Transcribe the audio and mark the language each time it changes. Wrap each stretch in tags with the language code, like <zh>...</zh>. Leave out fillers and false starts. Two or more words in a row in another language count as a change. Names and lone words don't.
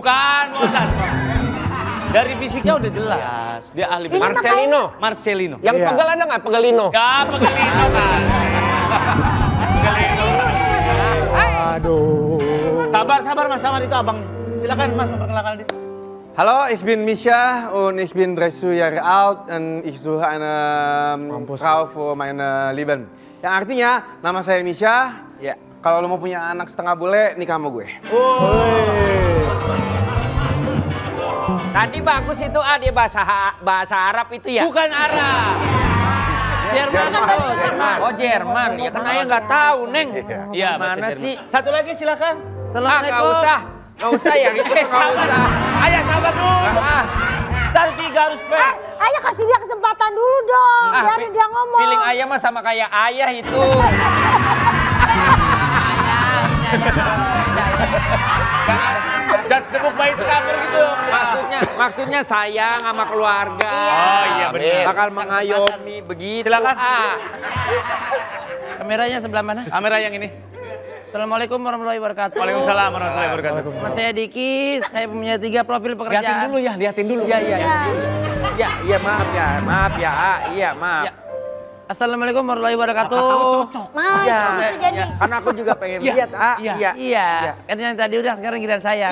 <id>Bukan satpam. Dari fisiknya udah jelas. Dia ahli fisik. Marcelino. Marcelino. Yang Iya. pegel ada nggak? Pegelino. Ya, pegelino kan. Pegelino. Aduh. Sabar Mas, sabar itu abang. Silakan Mas memperkenalkan diri.</id> <de>Hallo, ich bin Misha und ich bin 30 Jahre alt und ich suche eine Frau für meine Lieben.</de> <id>Yang artinya, nama saya Misha. Ya, kalau lo mau punya anak setengah bule, nikah sama gue. Tadi bagus itu dia bahasa Arab itu ya. Bukan Arab. Jerman tuh, Jerman. Oh Jerman, ya kan ayah nggak tahu neng. Iya, Mana bahasa sih? Jerman. Satu lagi silakan. Nggak usah, nggak usah yang itu nggak usah. Ayah sabar dulu. Satu tiga harus pe. Ayah kasih dia kesempatan dulu dong. Biarin dia ngomong. Feeling ayah mah sama kayak ayah itu.</id> <en>Just the book by its cover gitu.</en> <id>Maksudnya sayang sama keluarga. Oh iya benar. Bakal mengayomi begitu. Silakan. Kameranya sebelah mana? Kamera yang ini.</id> <ar>السلام عليكم ورحمة الله وبركاته. وعليكم السلام ورحمة الله وبركاته.</ar> <id>Mas saya Diki, saya punya 3 profil pekerjaan. Lihatin dulu ya, lihatin dulu. Iya. Iya, maaf ya, iya, maaf. Ya.</id> <ar>السلام عليكم ورحمة الله وبركاته.</ar> <id>Mas, Iya, bisa jadi. iya. Karena aku juga pengen Iya, lihat, iya. Iya. Kan yang tadi udah, sekarang giliran saya.</id>